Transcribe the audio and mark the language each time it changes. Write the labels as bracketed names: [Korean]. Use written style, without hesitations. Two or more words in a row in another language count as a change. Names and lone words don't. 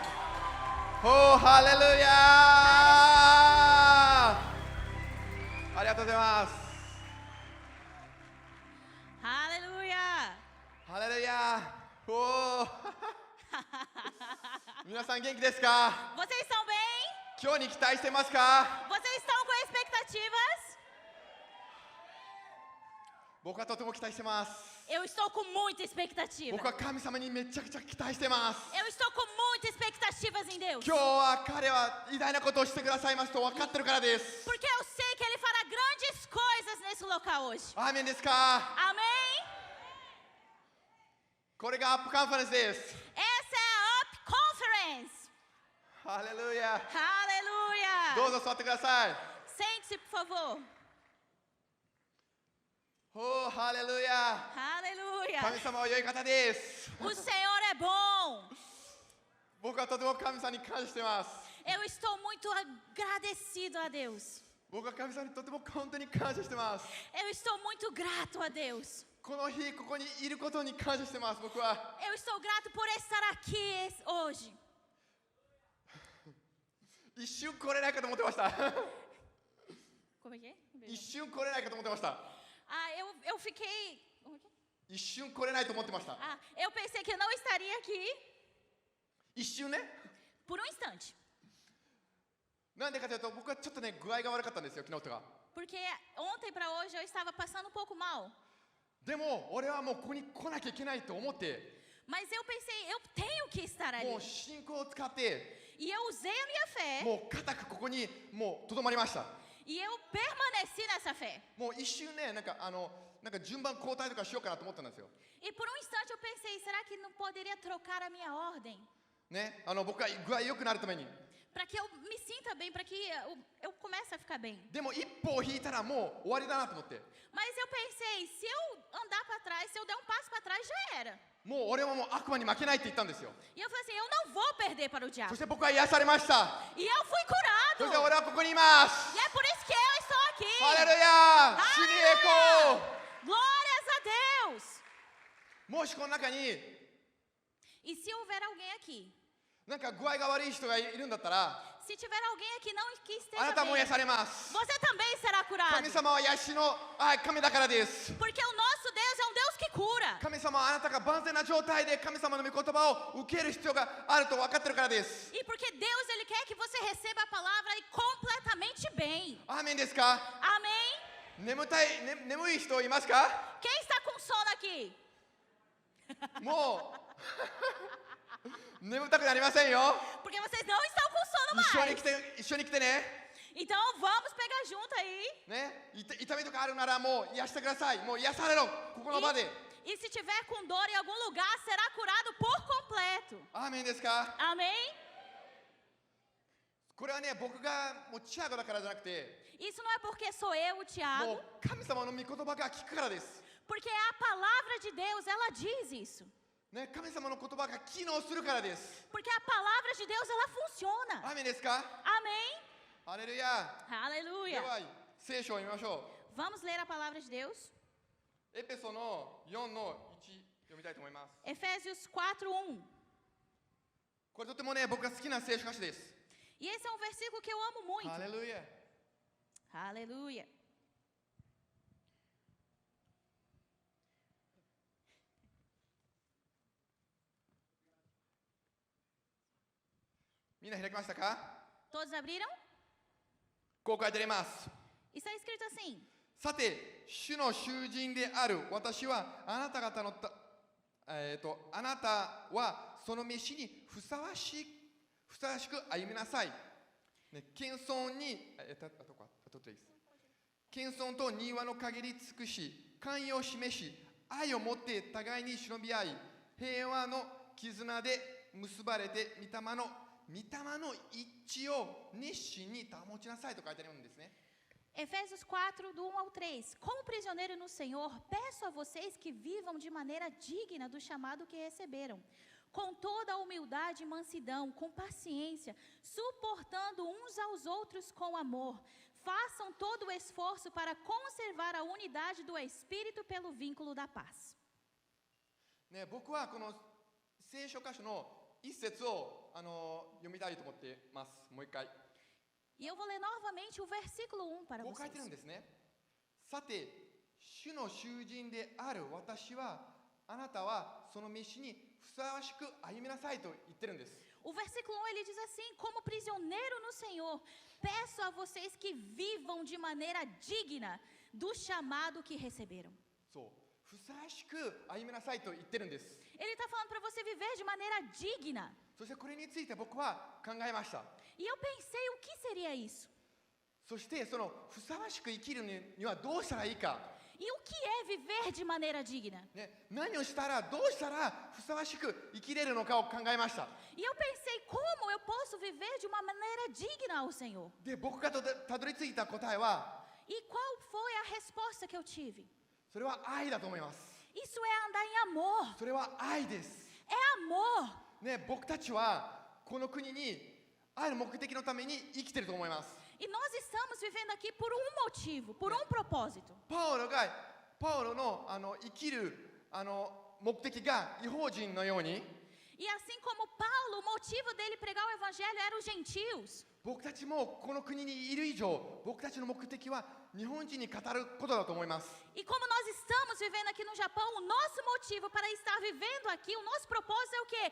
[Japanese] おー、ハレルヤー。ありがとうございます。ハレルヤ。ハレルヤー。おー。皆さん元気ですか？ [Portuguese] Vocês estão bem? [Japanese] 今日に期待してますか？ [Portuguese] Vocês estão com expectativas? [Japanese] 僕はとても期待してます。 [Portuguese] Eu estou com muita expectativa. [Japanese] 僕は神様にめちゃくちゃ期待してます。 [Portuguese] Eu estou com muitas expectativas em Deus. [Japanese] 今日は彼は偉大なことをしてくださいますと分かってるからです。 [Portuguese] Porque eu sei que Ele fará grandes coisas nesse local hoje. [Japanese] アーメンですか？ [Portuguese] Amém? [Japanese] これがアップカンファレンスです。 [Portuguese] Essa é a Up Conference. [Japanese] ハレルヤ。 [Portuguese] Aleluia. [Japanese] どうぞ座ってください。 [Portuguese] Sente-se, por favor. [Japanese] おー、ハレルヤ。 [Portuguese] Aleluia. [Japanese] 神様は良い方です。 [Portuguese] O Senhor é bom. [Japanese] 僕はとても神様に感謝してます。 [Portuguese] Eu estou muito agradecido a Deus. [Japanese] 僕は神様にとても本当に感謝してます。 [Portuguese] Eu estou muito grato a Deus. [Japanese] この日ここにいることに感謝してます。僕は [Portuguese] Eu estou grato por estar aqui hoje. [Japanese] 一瞬来れないかと思ってました。 [Portuguese] Como é que é? [Japanese] 一瞬来れないかと思ってました。 [Portuguese] Ah, eu fiquei. Como é que é? [Japanese] 一瞬来れないと思ってました。 [Portuguese] Ah, eu pensei que eu não estaria aqui [Japanese] 一瞬ね。 [Portuguese] por um instante. [Japanese] なんでかというと僕はちょっとね具合が悪かったんですよ、昨日とか。 [Portuguese] Porque ontem para hoje eu estava passando um pouco mal. [Japanese] でも俺はもうここに来なきゃいけないと思って、 [Portuguese] Mas eu pensei, eu tenho que estar ali. [Japanese] もう信仰を使って [Portuguese] E eu usei a minha fé [Japanese] もう固くここにもうとどまりました。 [Portuguese] e eu permaneci nessa fé. [Japanese] もう一瞬ねなんか順番交代とかしようかなと思ったんですよ。 [Portuguese] E por um instante eu pensei, será que não poderia trocar a minha ordem? [Japanese] ね、僕が具合良くなるために。 [Portuguese] Para que eu me sinta bem, para que eu comece a ficar bem. [Japanese] でも一歩を引いたらもう終わりだなと思って。 [Portuguese] Mas eu pensei, se eu andar para trás, se eu der um passo para trás, já era. [Japanese] もう俺はもう悪魔に負けないって言ったんですよ。 [Portuguese] E eu falei assim, eu não vou perder para o [Japanese] そ [Portuguese] diabo. [Japanese] して僕は癒されました。 [Portuguese] E eu fui [Japanese] そして [Portuguese] curado. [Japanese] 俺はここにいます。 [Portuguese] E é por isso que eu estou aqui. [Japanese] ハレルヤ、主に栄光。 [Portuguese] Glórias a Deus. [Japanese] もしこの中に [Portuguese] E se houver alguém aqui, [Japanese] なんか具合が悪い人がいるんだったら、 [Portuguese] se tiver alguém aqui não que [Japanese] あな [Portuguese] esteja [Japanese] たも [Portuguese] bem, [Japanese] 癒されます。 [Portuguese] você também será [Japanese] 神 [Portuguese] curado. [Japanese] 様は癒しの神だからです。 [Portuguese] Porque o nosso Deus é um Deus que cura. [Japanese] 神様はあなたが万全な状態で神様の御言葉を受ける必要があると分かってるからです。 [Portuguese] E porque Deus ele quer que você receba a palavra e completamente bem. [Japanese] アーメンですか？ [Portuguese] Amém? [Japanese] 眠い人いますか？ [Portuguese] Quem está com sono aqui? [Japanese] もう眠たくなりませんよ。 [Portuguese] Porque vocês não estão com sono [Japanese] 一緒に [Portuguese] mais. [Japanese] 来て一緒に来てね。 [Portuguese] Então vamos pegar junto aí. [Japanese] ね、痛みとかあるならもう癒してください。もう癒されろ、ここの場で。 [Portuguese] E se tiver com dor em algum lugar, será curado por completo. [Japanese] アーメンですか？ [Portuguese] Amém? [Japanese] これはね、僕がもうチアゴだからじゃなくて、 [Portuguese] Isso não é porque sou eu, o [Japanese] も [Portuguese] Tiago, [Japanese] う神様の御言葉が聞くからです。 [Portuguese] porque a palavra de Deus, ela diz isso. [Japanese] ね、神様の言葉が機能するからです。 [Portuguese] Porque a palavra de Deus, ela funciona. [Japanese] アーメンですか？ [Portuguese] Amém? [Japanese] ハレルヤ。で [Portuguese] Aleluia. [Japanese] は聖書を見ましょ [Portuguese] Vamos ler a palavra de Deus? [Japanese] う。エペソの4の1読みたいと思います。 [Portuguese] Efésios 4:1. [Japanese] これとてもね、僕が好きな聖書歌詞です。 [Portuguese] E esse é um versículo que eu amo muito. [Japanese] ハレルヤ。 [Portuguese] Aleluia. [Japanese] みんな開きましたか？ [Portuguese] Todos abriram? [Japanese] こう書いてあります。 [Portuguese] Está escrito assim: [Japanese] さて、主の囚人である私はあなた方のあなたはその飯にふさわしく歩みなさい。ね、謙遜に、謙遜と柔和の限り尽くし、寛容を示し、愛を持って互いに忍び合い、平和の絆で結ばれて、御霊の一致を熱心に保ちなさいと書いてあるんですね。 [Portuguese] Efésios 4, do 1 ao 3. Como prisioneiro no Senhor, peço a vocês que vivam de maneira digna do chamado que receberam, com toda a humildade e mansidão, com paciência, suportando uns aos outros com amor. Façam todo o esforço para conservar a unidade do Espírito pelo vínculo da paz. [Japanese] ね、僕はこの聖書箇所の一節を読みたいと思ってます。もう一回。 [Portuguese] E eu vou ler novamente o versículo 1 para [Japanese] こう書いてるん [Portuguese] vocês. [Japanese] ですね。さて、主の囚人である私は、あなたはその道にふさわしく歩みなさいと言ってるんです。 [Portuguese] O versículo 1 ele diz assim: Como prisioneiro no Senhor, peço a vocês que vivam de maneira digna do chamado que receberam. [Japanese] そう、ふさわしく歩みなさいと言ってるんです。 [Portuguese] Ele está falando para você viver de maneira digna. [Japanese] そしてこれについて僕は考えました。 [Portuguese] E eu pensei, o que seria isso? [Japanese] そしてそのふさわしく生きるにはどうしたらいいか、 [Portuguese] E o que é viver de maneira digna? [Japanese] ね、何をしたらどうしたらふさわしく生きれるのかを考えました。 [Portuguese] E eu pensei, como eu posso viver de uma maneira digna ao Senhor? [Japanese] で、僕がたどり着いた答えは、 [Portuguese] E qual foi a resposta que eu tive? [Japanese] それは愛だと思います。 [Portuguese] Isso é andar em amor. [Japanese] それは愛です。 [Portuguese] É amor. [Japanese] ね、僕たちはこの国にある目的のために生きてると思います。 [Portuguese] E nós estamos vivendo aqui por um motivo, por um propósito. [Japanese] パウロの生きる目的が異邦人のように、 [Portuguese] E assim como Paulo, o motivo dele pregar o evangelho era os gentios. [Japanese] 僕たちもこの国にいる以上、僕たちの目的は日本人に語ることだと思います。 [Portuguese] E como nós estamos vivendo aqui no Japão, o nosso motivo para estar vivendo aqui, o nosso propósito é o quê?